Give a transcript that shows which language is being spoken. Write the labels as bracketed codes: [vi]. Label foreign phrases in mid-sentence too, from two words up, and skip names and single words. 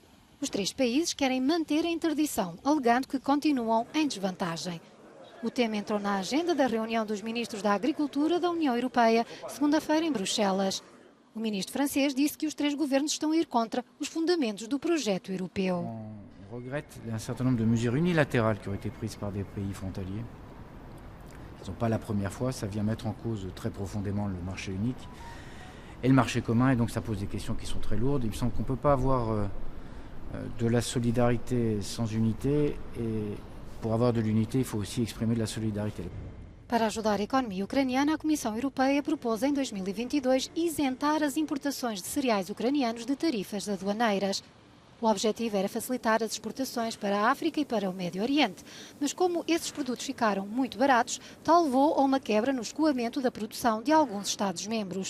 [pt] Os 3 países querem manter a interdição, alegando que continuam em desvantagem. O tema entrou na agenda da reunião dos ministros da Agricultura da União Europeia, segunda-feira em Bruxelas. O ministro francês disse que os três governos estão a ir contra os fundamentos do projeto europeu. [fr] On regrette un certain nombre de mesures unilatérales qui ont été prises par des pays frontaliers. Ce ne sont pas la première fois, ça vient mettre en cause très profondément le marché unique et le marché commun, et donc ça pose des questions qui sont très lourdes. Il me semble qu'on ne peut pas avoir de la solidarité sans unité, et pour avoir de l'unité, il faut aussi exprimer de la solidarité. [pt] Para ajudar a economia ucraniana, a Comissão Europeia propôs em 2022 isentar as importações de cereais ucranianos de tarifas aduaneiras. O objetivo era facilitar as exportações para a África e para o Médio Oriente, mas como esses produtos ficaram muito baratos, tal levou a uma quebra no escoamento da produção de alguns Estados-membros.